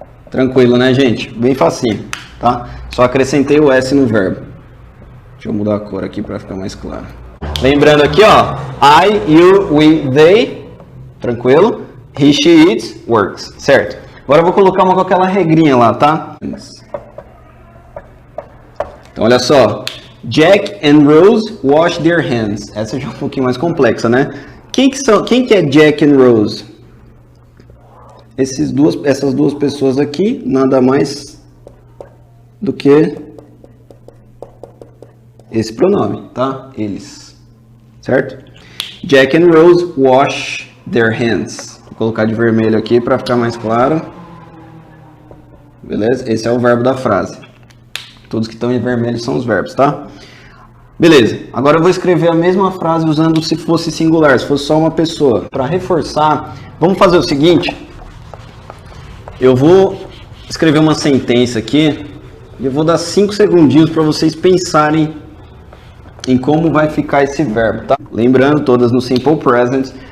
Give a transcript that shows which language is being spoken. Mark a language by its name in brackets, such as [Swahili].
[Portuguese] Tranquilo, né, gente? Bem facinho, tá? Só acrescentei o S no verbo. Deixa eu mudar a cor aqui para ficar mais claro. Lembrando aqui, ó. I, you, we, they. Tranquilo? [English] He, she, it, works. Certo? [Portuguese] Agora eu vou colocar uma com aquela regrinha lá, tá? Então, olha só. [English] Jack and Rose wash their hands. [Portuguese] Essa já é um pouquinho mais complexa, né? Quem que é Jack and Rose? Essas duas pessoas aqui, nada mais do que esse pronome, tá? Eles, certo? [English] Jack and Rose wash their hands. [Portuguese] Vou colocar de vermelho aqui para ficar mais claro. Beleza? Esse é o verbo da frase. Todos que estão em vermelho são os verbos, tá? Beleza. Agora eu vou escrever a mesma frase usando se fosse singular, se fosse só uma pessoa. Para reforçar, vamos fazer o seguinte. Eu vou escrever uma sentença aqui e eu vou dar 5 segundinhos para vocês pensarem em como vai ficar esse verbo, tá? Lembrando, todas no Simple Present.